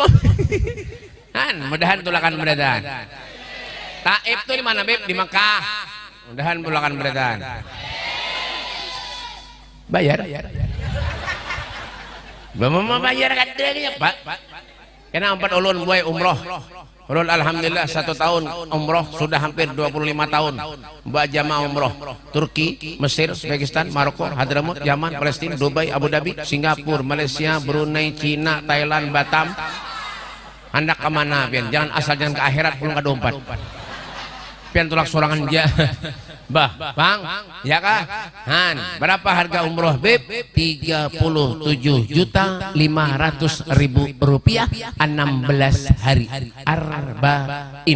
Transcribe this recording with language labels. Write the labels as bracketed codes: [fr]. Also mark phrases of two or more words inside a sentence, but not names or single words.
[bjn] Mudahan tulakan beredaan. Taif itu di mana beb? Di Mekah. Mudahan tulakan beredaan. Bayar. Bapak bayar kadangnya Pak. Kena 4 ulun buai umroh. Ulun alhamdulillah 1 tahun umroh sudah hampir 25 tahun. Mbak jamaah umroh. Turki, Mesir, Uzbekistan, Maroko, Hadramut, Yaman, Palestina, Dubai, Abu Dhabi, Singapura, Malaysia, Brunei, Cina, Thailand, Batam. Hendak kemana pian? Jangan asal jangan ke akhirat belum ke dompet. Pian tulak sorangan dia. Bah, Bang, ya kah? Berapa harga umroh beb? 37.500.000 rupiah 16 hari arba'in.